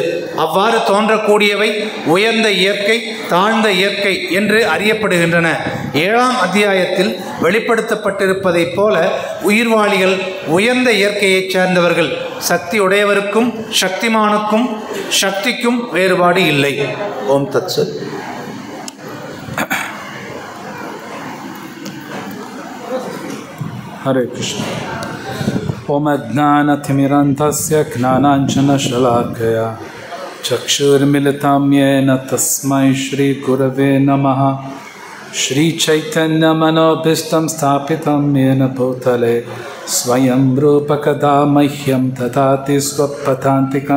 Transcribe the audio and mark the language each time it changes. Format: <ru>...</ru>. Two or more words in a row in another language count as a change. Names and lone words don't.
<ta>அவ்வாறு தோன்றக்கூடியவை உயர்ந்த இயற்கை, தாழ்ந்த இயற்கை என்று அறியப்படுகின்றன. 7ஆம் அத்தியாயத்தில் வெளிப்படுத்தப்பட்டிருப்பதைப் போல உயிர்வாளிகள் உயர்ந்த இயற்கையைச் சேர்ந்தவர்கள். சக்தி உடையவருக்கும் சக்திமானுக்கும் சக்திக்கும் வேறுபாடு இல்லை.</ta> <sa>ओम् तत्सत्. हरे कृष्ण। ओम अज्ञानतिमिरन्धस्य ज्ञानाञ्जनशलाकया चक्षुर्मिलितं येन तस्मै श्रीगुरवे नमः। श्रीचैतन्यमनोभीष्टं स्थापितं येन भूतले स्वयं रूपकदा मह्यं ददाति स्वपदान्तिकं।</sa>